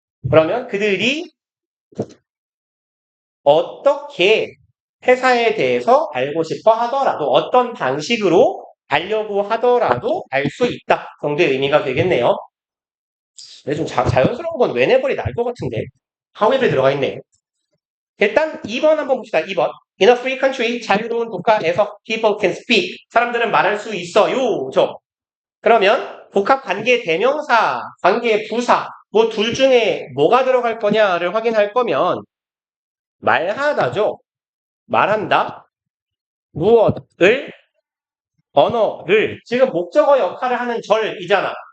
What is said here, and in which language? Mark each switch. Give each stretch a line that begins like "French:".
Korean: 그러면 그들이 어떻게 회사에 대해서 알고 싶어 하더라도 어떤 방식으로 알려고 하더라도 알 수 있다 정도의 의미가 되겠네요. 근데 좀 자연스러운 건 whenever이 나을 것 같은데 however에 들어가 있네. 일단 2번 한번 봅시다. 2번.
English: In a free country,
Korean: 자유로운 국가에서
English: people can speak.
Korean: 사람들은 말할 수 있어요. 그러면 복합 관계 대명사, 관계 부사 뭐 둘 중에 뭐가 들어갈 거냐를 확인할 거면 말하다죠. 말한다. 무엇을 언어를 지금 목적어 역할을 하는 절이잖아.